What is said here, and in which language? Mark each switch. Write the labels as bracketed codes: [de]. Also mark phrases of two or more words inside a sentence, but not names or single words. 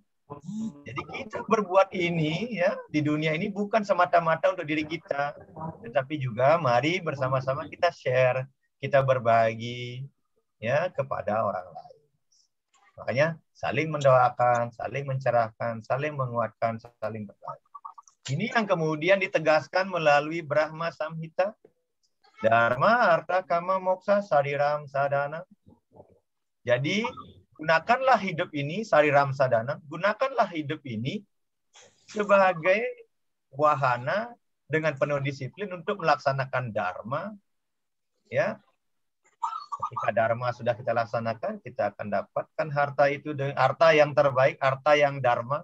[id] Jadi kita berbuat ini ya di dunia ini bukan semata-mata untuk diri kita, tetapi juga mari bersama-sama kita share, kita berbagi ya kepada orang lain. Makanya saling mendoakan, saling mencerahkan, saling menguatkan, saling berbagi. Ini yang kemudian ditegaskan melalui Brahma Samhita. [sa] धर्म, अर्थ, काम, मोक्ष, शरीरम्, साधनम्. [id] Jadi gunakanlah hidup ini, [sa] शरीरम्, साधनम्. [id] Gunakanlah hidup ini sebagai wahana dengan penuh disiplin untuk melaksanakan dharma. Ya, ketika dharma sudah kita laksanakan, kita akan dapatkan harta itu dengan harta yang terbaik, harta yang dharma.